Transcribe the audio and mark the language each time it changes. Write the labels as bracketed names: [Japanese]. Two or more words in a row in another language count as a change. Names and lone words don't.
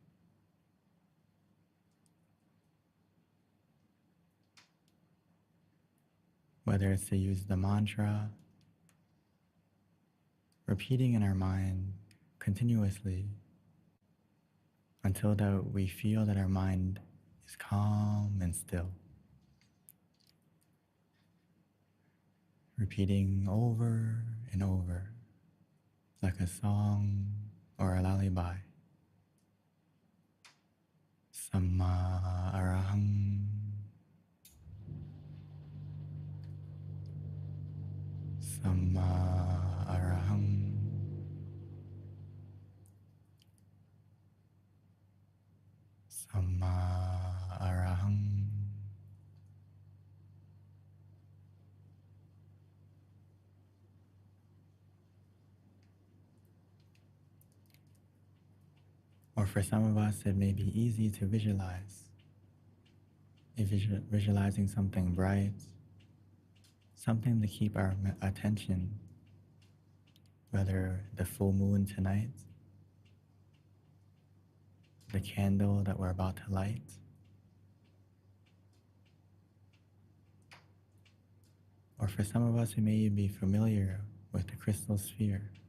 [English] Whether it's to use the mantra, repeating in our mind continuously until that we feel that our mind is calm and still. Repeating over and over, like a song or a lullaby. [Pali] Samma arahang. Samma arahang. Samma arahang. [English] Or for some of us, it may be easy to visualize. If visualizing something bright, something to keep our attention, whether the full moon tonight, the candle that we're about to light, or for some of us who may be familiar with the crystal sphere.